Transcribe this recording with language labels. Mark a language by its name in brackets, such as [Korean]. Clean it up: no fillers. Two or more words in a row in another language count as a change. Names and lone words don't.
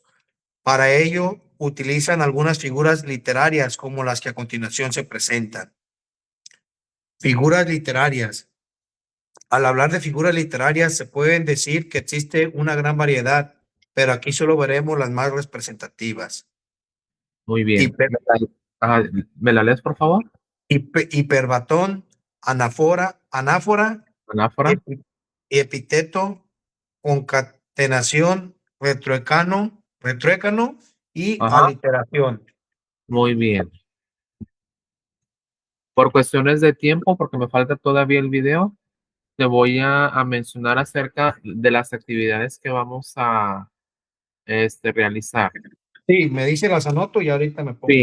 [Spanish] Para ello, utilizan algunas figuras literarias como las que a continuación se presentan. Figuras literarias. Al hablar de figuras literarias, se pueden decir que existe una gran variedad, pero aquí solo veremos las más representativas. Muy bien. Hiper- Ah, ¿me la lees, por favor? hiperbatón, anáfora, Anáfora. epíteto, concatenación, retruécano y Ajá. aliteración. Muy bien. Por cuestiones de tiempo, porque me falta todavía el video, te voy a mencionar acerca de las actividades que vamos a realizar. Sí, me dice las anoto y ahorita me pongo